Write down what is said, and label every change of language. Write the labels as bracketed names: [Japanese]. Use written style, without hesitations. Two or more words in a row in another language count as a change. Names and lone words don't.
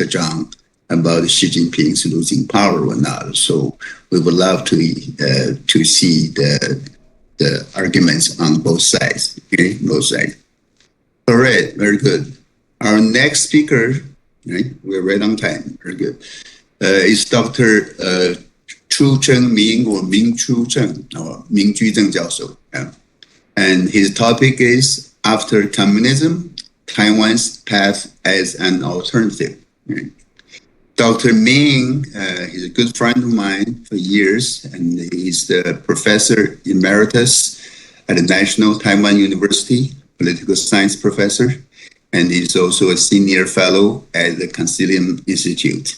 [English] Zhang about Xi Jinping's losing power or not. So we would love to see the arguments on both sides. Okay, both sides. All right, very good. Our next speaker, right, we're right on time. Very good. Is Dr. Chu-Cheng Ming or Ming Chu-Cheng or Ming Chu-Cheng 教授. And his topic is After Communism, Taiwan's Path as an Alternative. Right. Dr. Ming, he's a good friend of mine for years, and he's the professor emeritus at the National Taiwan University, political science professor, and he's also a senior fellow at the Consilium Institute.